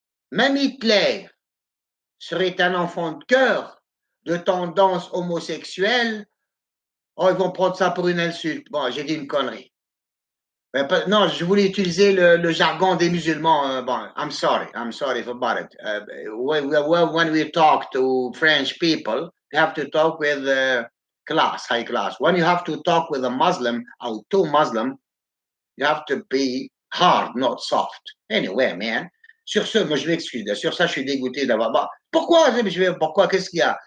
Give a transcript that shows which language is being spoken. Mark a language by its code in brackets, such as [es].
[fr] Même Hitler serait un enfant de cœur, de tendance homosexuelle. Oh, ils vont prendre ça pour une insulte. Bon, j'ai dit une connerie. Non, je voulais utiliser le jargon des musulmans. [en] Bon, I'm sorry about it. When we talk to French people, we have to talk with class, high class. When you have to talk with a Muslim or two Muslim, you have to be hard, not soft. Anyway, man. [fr] Sur ce, moi je m'excuse. Sur ça, je suis dégoûté d'avoir. Bah, pourquoi? Pourquoi? Qu'est-ce qu'il y a?